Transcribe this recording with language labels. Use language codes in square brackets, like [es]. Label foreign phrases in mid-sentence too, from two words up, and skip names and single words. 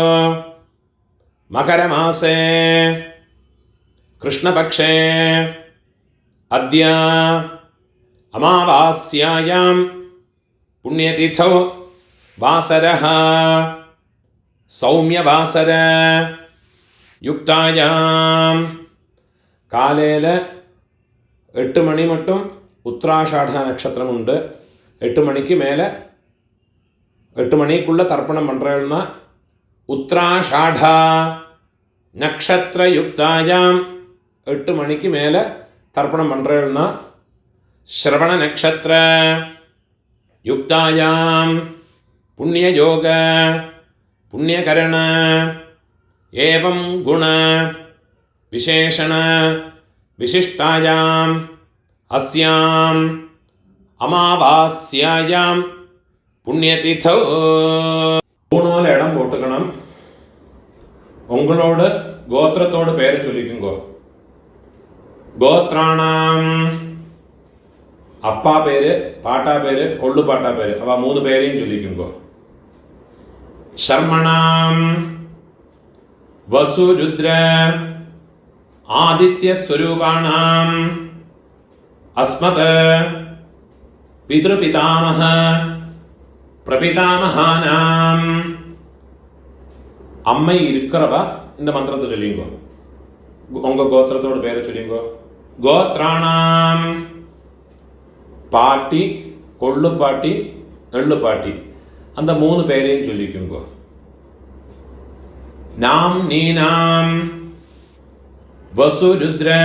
[sa] मकरमासे कृष्णपक्षे अद्य अमावास्यायां पुण्यतिथौ वासरः सौम्यवासर युक्तायां [ta] காலையில் 8 மணி மட்டும் உத்திராஷாட நட்சத்திரம் உண்டு. 8 மணிக்கு மேலே 8 மணிக்குள்ளே தர்ப்பணம் பண்ணுறேன்னா [sa] उत्तराषाढा नक्षत्र युक्तायाम् [ta] 8 மணிக்கு மேலே தர்ப்பணம் பண்ணுறேன்னா [sa] श्रवण नक्षत्र युक्तायां पुण्य योग पुण्यकरण एवं गुण विशेषण विशिष्टायां अस्यां अमावास्यायां पुण्यतिथौ [ta] மூணோல இடம் போட்டுக்கணும். உங்களோட கோத்திரத்தோட பேரை சொல்லிக்குங்கோ. கோத்ராணாம் அப்பா பேரு, பாட்டா பேரு, கொள்ளு பாட்டா பேரு, அவ 3 பேரையும் சொல்லிக்குங்கோ. [sa] शर्मणाम वसु रुद्र आदित्य स्वरूपाणाम अस्मत् पितृपितामह प्रपितामहानाम [ta] அம்மை இருக்கறவா இந்த மந்திரத்தை சொல்லிங்கோ. உங்க கோத்திரத்தோட பேரை சொல்லிங்கோ. கோத்ராணாம் பாட்டி, கொள்ளு பாட்டி, எள்ளு பாட்டி, அந்த 3 பேரையும் சொல்லிக்குங்கோ. [sa] नाम् नीनाम् वसु रुद्र